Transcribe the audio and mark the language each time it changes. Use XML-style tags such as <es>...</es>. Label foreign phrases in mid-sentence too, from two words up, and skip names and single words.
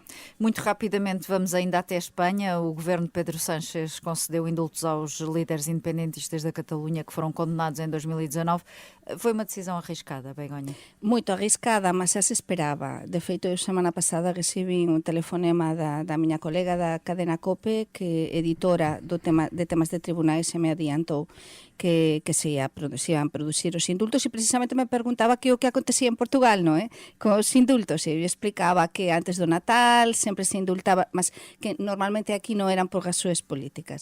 <pt>Muito rapidamente vamos ainda até a Espanha. O governo de Pedro Sánchez concedeu indultos aos líderes independentistas da Catalunha que foram condenados em 2019. Foi uma decisão arriscada, Begonha? Muito arriscada, mas já se esperava.</pt> <gl>De feito, eu semana passada recebi um telefonema da minha colega da cadena COPE, que editora de temas de tribunais, se me adiantou que se iban producir os indultos, e precisamente me perguntaba que o que acontecía en Portugal, non é? Con os indultos, e eu explicaba que antes do Natal sempre se indultaba, mas que normalmente aquí non eran por razóns políticas.</gl>